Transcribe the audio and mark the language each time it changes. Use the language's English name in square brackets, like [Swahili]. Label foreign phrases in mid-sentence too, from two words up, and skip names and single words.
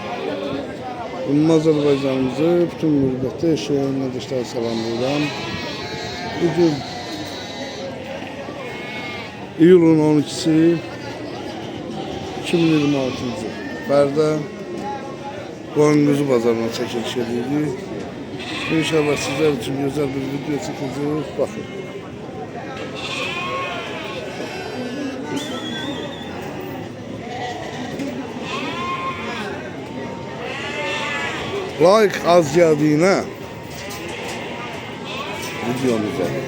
[Azerbaijani] Ümumi Azərbaycanımızı bütün mürbətdə yaşayan qardaşlar salamlayıram. Bugün iyulun 12'si 2026'cı Bərdə Qoyunquzu bazarına çəkiliş edirik. [Turkish] İnşallah sizler için güzel bir video çekeceğiz. Bakın. Like az geldiğine videomuza.